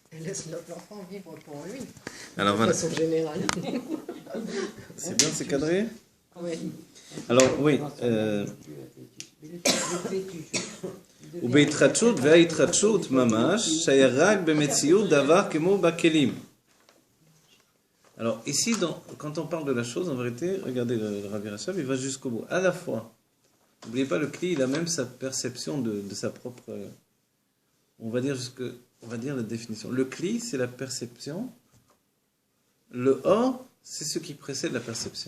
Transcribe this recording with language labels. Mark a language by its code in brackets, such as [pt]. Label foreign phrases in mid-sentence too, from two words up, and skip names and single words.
[fr] Elle laisse l'enfant vivre pour lui, Alors de voilà. façon générale. C'est bien, c'est cadré? Oui. Alors oui. [he] ובהתחדשות וההתחדשות ממש שהיה רק במציאות דבר כמו בכלים. [fr] Alors ici, quand on parle de la chose, en vérité, regardez le Rabbi Rachab, il va jusqu'au bout. À la fois, n'oubliez pas, le Kli, il a même sa perception de sa propre... on va dire la définition. Le Kli, c'est la perception. Le Or, c'est ce qui précède la perception.